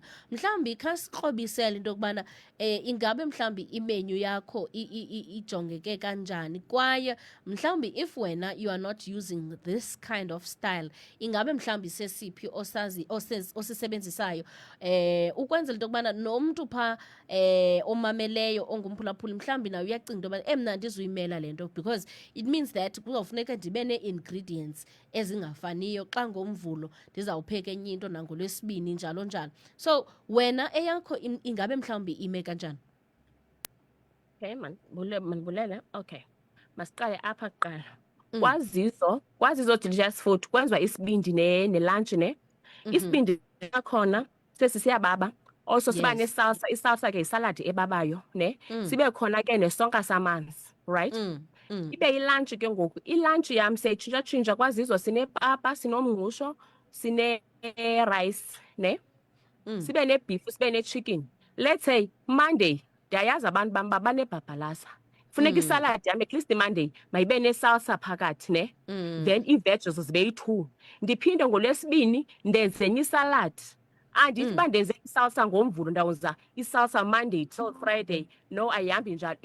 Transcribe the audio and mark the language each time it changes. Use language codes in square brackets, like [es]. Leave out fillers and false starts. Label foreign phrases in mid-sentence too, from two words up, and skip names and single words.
[xh] Mhlawumbi khasikrobisele into yokubana ingabe mhlawumbi imenyu yakho ijongeke kanjani, kwaye mhlawumbi if wena [en] you are not using this kind of style, [xh] ingabe mhlawumbi sesiphi osisebenzisayo ukwenzela into yokubana nomntu phaa omameleyo ongumphulaphuli mhlawumbi nawe uyacinga into yobana mna ndizuyimela le nto, [en] because it means that [xh] kuzawufuneka ndibe nee-ingredients ezingafaniyo xa ngoMvulo ndizawupheka enye into nangoLwesibini, njalo njalo. So wena eyakho ingabe mhlawumbi ime kanjani? Okay, mandibulele. Okay, masiqale apha kuqala. KwaZizo Delicious Food kwenziwa isibindi nelunch ne. Isibindi sakhona sesiyababa. Also siba nesalsa, isalsa ke isaladi ebabayo ne. Sibe khona ke nesonka samanzi, right? Ibe ilunch ke ngoku, ilunch yam seyitshintsha KwaZizo sinepapa, sinomngqusho, sine-rice ne. Sibe ne-beef, sibe ne-chicken. [en] Let's say Monday [xh] ndiyayazi abantu bam banebhabhalaza, funeka isaladi yam [en] at least Monday [xh] mayibe nesalsa phakathi ne. Then ii-veggies zibe yi-2. Ndiphinde ngoLwesibini ndenze enye isaladi. Andithi uba ndenze isalsa ngoMvulo ndawuza isalsa [en] Monday till Friday, [xh] no, ayihambi njalo.